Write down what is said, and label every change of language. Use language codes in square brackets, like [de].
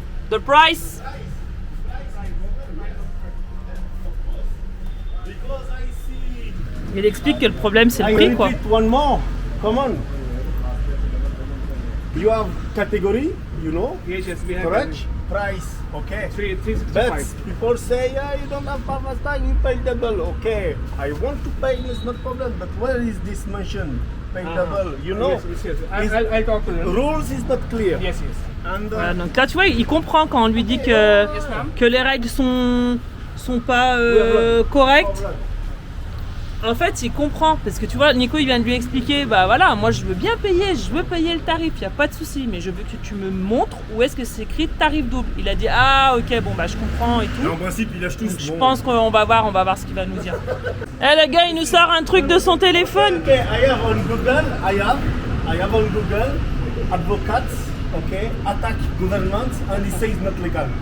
[en] The price. [fr] Il explique que le problème c'est le prix quoi. [en] One more. Come on. You have category, you know? Yes, we have. Correct? Price, okay. 365. But people say, yeah, you don't have Pakistan, you pay double. Okay, I want to pay, it's not problem. But where is this mention? Pay double, you know? Yes. I'll talk to them. Rules is not clear. Yes. And [fr] Voilà, donc là tu vois il comprend quand on lui dit que les règles sont pas correctes. En fait il comprend parce que tu vois Nico il vient de lui expliquer bah voilà moi je veux bien payer, je veux payer le tarif, il n'y a pas de souci, mais je veux que tu me montres où est-ce que c'est écrit tarif double. Il a dit ah ok bon bah je comprends et tout. en principe, il lâche tous. Je pense qu'on va voir ce qu'il va nous dire. Eh le gars il nous sort un truc de son téléphone. [en] Okay, I have on Google, I have on Google, advocates, okay, attack government, and he says not legal.